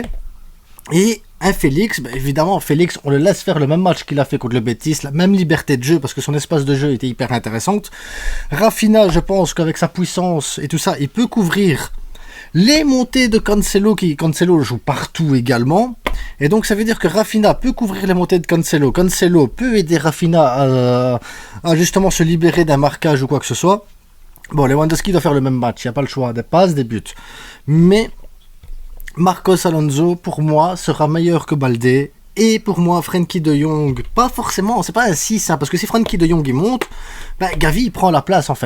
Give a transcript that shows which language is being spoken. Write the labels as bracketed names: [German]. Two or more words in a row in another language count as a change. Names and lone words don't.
[French] Et un Félix, évidemment Félix, on le laisse faire le même match qu'il a fait contre le Betis, la même liberté de jeu parce que son espace de jeu était hyper intéressante. Rafinha, je pense qu'avec sa puissance et tout ça, il peut couvrir les montées de Cancelo, Cancelo joue partout également. Et donc ça veut dire que Rafinha peut couvrir les montées de Cancelo. Cancelo peut aider Rafinha à justement se libérer d'un marquage ou quoi que ce soit. Bon, Lewandowski doit faire le même match, il n'y a pas le choix, des passes, des buts. Mais Marcos Alonso, pour moi, sera meilleur que Baldé. Et pour moi, Frenkie de Jong, pas forcément, c'est pas un 6, parce que si Frenkie de Jong il monte, Gavi il prend la place en fait.